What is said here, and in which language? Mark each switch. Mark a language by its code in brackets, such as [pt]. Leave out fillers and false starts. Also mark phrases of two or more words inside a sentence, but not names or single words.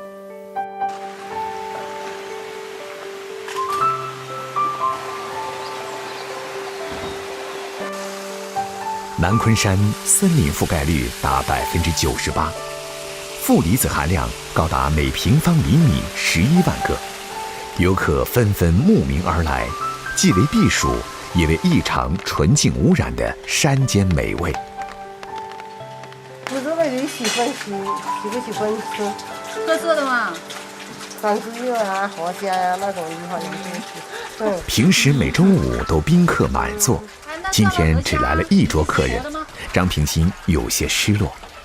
[zh] 南昆山森林覆蓋率達98%，負離子含量高達每平方厘米11萬個，遊客紛紛慕名而來，既為避暑，也為異常純淨無染的山間美味。不知道你喜歡吃，喜不喜歡吃？特色的嘛。三汁肉啊、河虾呀、那種地方也是。平時每周5都賓客滿座，今天只來了1桌客人，張平新有些失落。